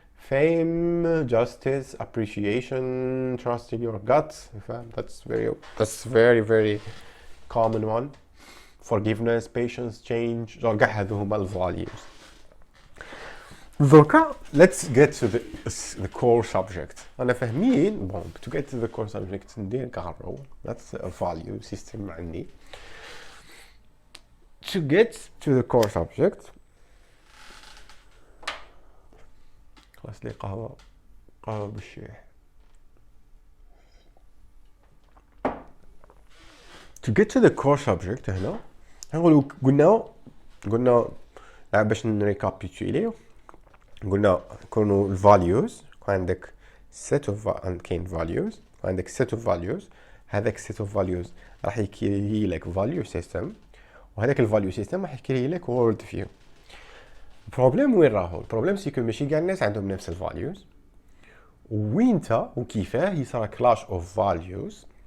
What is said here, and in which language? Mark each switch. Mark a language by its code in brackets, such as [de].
[en] fame justice appreciation trust in your gut [ar] فاهم [en] that's very common one. [ar] forgiveness patience change كاع هذو هما الفاليوز. دوكا [en] let's get to the core subject. [ar] أنا فاهمين [en] bon to get to the core subject [ar] ندير كارو [en] that's a value system عندي. to get to the core subject [ar] خلاص لي قهوة بالشيح. [en] to get to the core subject [ar] هنا نقولوا قلنا باش نريكابيتولي قلنا كونوا الفاليوز عندك set of كاين values عندك [en] set of values. [ar] هذاك [en] set of values [ar] راح يكري لك [en] value system [ar] وهذاك الفاليو سيستم راح يكري لك world view. البروبليم وين راهو؟ البروبليم سيكو ماشي كاع الناس عندهم نفس الفاليوز وينتا وكيفاه يصير كلاش اوف فاليوز.